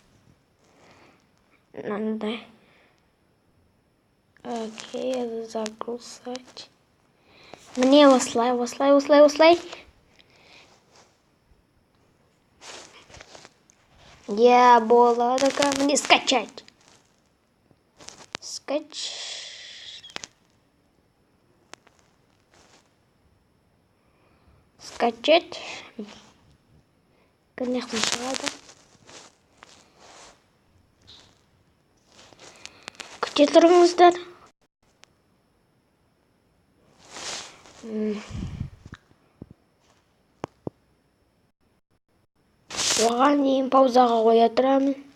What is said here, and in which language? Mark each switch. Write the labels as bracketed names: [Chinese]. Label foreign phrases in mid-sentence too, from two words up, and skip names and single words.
[Kazakh] Мынандай. Окей, загрузать. Міне осылай. Я болады, [Russian] мне скачать. Скачать. Конечно, надо. [Kazakh] Күте тұрыңыздар. Оған дейін паузаға қоя тұрамын.